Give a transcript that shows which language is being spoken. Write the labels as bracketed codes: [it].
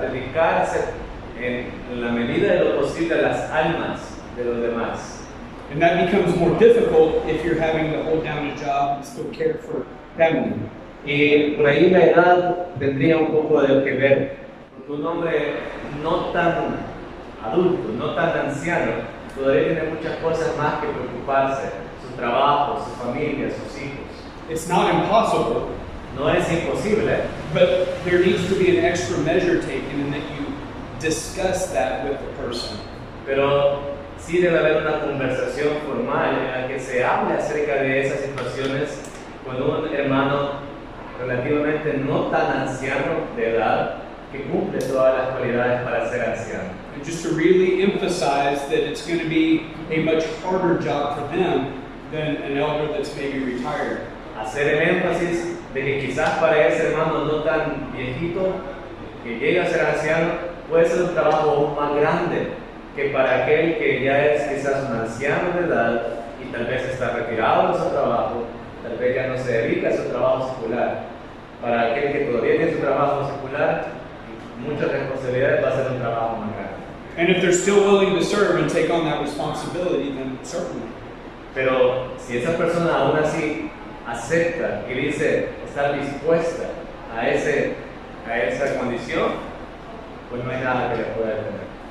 [es] Dedicarse en la medida de lo posible a las almas de los demás. [en] And that becomes more difficult if you're having to hold down a job and still care for family. [es] Y por ahí la edad tendría un poco de que ver, porque un hombre no tan adulto, no tan anciano, todavía tiene muchas cosas más que preocuparse, su trabajo, su familia, sus hijos. [en] It's not impossible, [es] No es imposible, [en] but there needs to be an extra measure taken in that you discuss that with the person. [es] pero sí debe haber una conversación formal en la que se hable acerca de esas situaciones con un hermano relativamente no tan anciano de edad que cumple todas las cualidades para ser anciano. [en] And just to really emphasize that it's going to be a much harder job for them than an elder that's maybe retired. [es] Hacer el énfasis de que quizás para ese hermano no tan viejito que llega a ser anciano puede ser un trabajo aún más grande que para aquel que ya es quizás un anciano de edad y tal vez está retirado de su trabajo, tal vez ya no se dedica a su trabajo secular. Para aquel que todavía tiene su trabajo secular, muchas responsabilidades va a ser un trabajo más grande. [en] And if they're still willing to serve and take on that responsibility, then certainly. [es] Pero si esa persona aún así acepta y dice estar dispuesta a esa condición, pues no hay nada que le pueda detener.